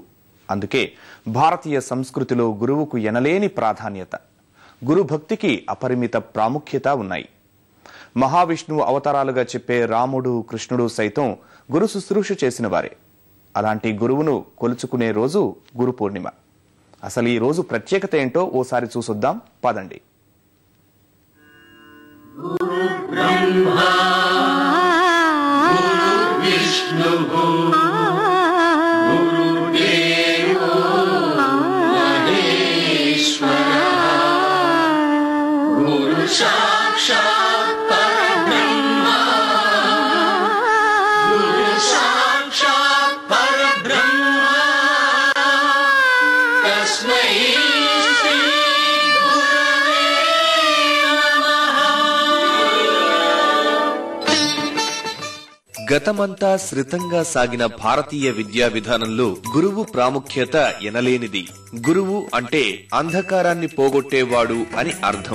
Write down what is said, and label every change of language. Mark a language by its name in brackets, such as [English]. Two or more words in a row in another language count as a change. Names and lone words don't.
[Telugu] అందుకే భారతీయ సంస్కృతిలో గురువుకు ఎనలేని ప్రాధాన్యత, గురు భక్తికి అపరిమిత ప్రాముఖ్యత ఉన్నాయి. మహావిష్ణువు అవతారాలుగా చెప్పే రాముడు, కృష్ణుడు సైతం గురు శుశ్రూష చేసిన వారే. అలాంటి గురువును కొలుచుకునే రోజు గురు పూర్ణిమ. అసలు ఈ రోజు ప్రత్యేకత ఏంటో ఓసారి చూసొద్దాం పదండి. [Sanskrit] गुरु ब्रह्मा गुरु विष्णु गुरुदेवो महेश्वरा गुरु साक्षात् परब्रह्मा गुरु साक्षात् परब्रह्मा तस्मै [Telugu] గతమంతా శ్రితంగా సాగిన భారతీయ విద్యా విధానంలో గురువు ప్రాముఖ్యత ఎనలేనిది. గురువు అంటే అంధకారాన్ని పోగొట్టేవాడు అని అర్థం.